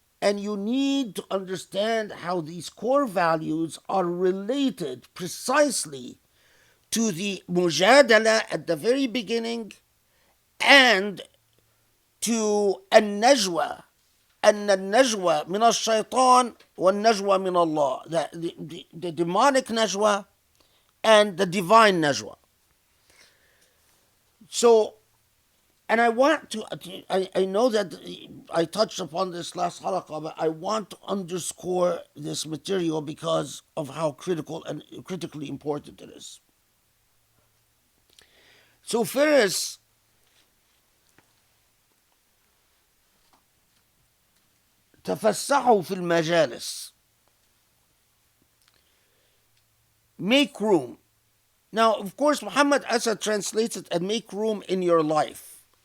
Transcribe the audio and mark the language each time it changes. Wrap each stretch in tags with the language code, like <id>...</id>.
<en>And you need to understand how these core values are related precisely to the Mujadilah at the very beginning and to</en> <ar>النجوى أن النجوى من الشيطان والنجوى من الله,</ar> <en>the demonic najwa and the divine najwa. So, and I want to, I know that I touched upon this last halaqah, but I want to underscore this material because of how critical and critically important it is. So first,</en> <ar>تفسحوا في المجالس.</ar> <en>Make room. Now, of course, Muhammad Asad translates it and make room in your life.</en>